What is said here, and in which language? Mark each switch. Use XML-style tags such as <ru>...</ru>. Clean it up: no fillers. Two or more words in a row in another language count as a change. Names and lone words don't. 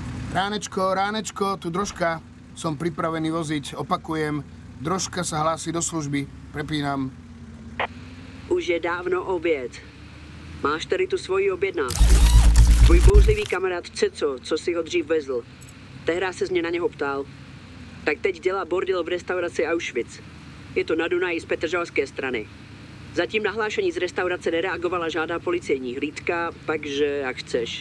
<sk>Ránečko, tu Drožka. Som pripravený voziť. Opakujem, Drožka sa hlási do služby. Prepínam.</sk> <cs>Už je dávno oběd. Máš tady tu svoji objednávku. Tvůj bouřlivý kamarád Ceco, co si ho dřív vezl. Tehdy se z mě na něho ptal. Tak teď dělá bordel v restauraci Auschwitz. Je to na Dunaji z petržalské strany. Zatím na hlášení z restaurace nereagovala žádná policejní hlídka, takže jak chceš.</cs>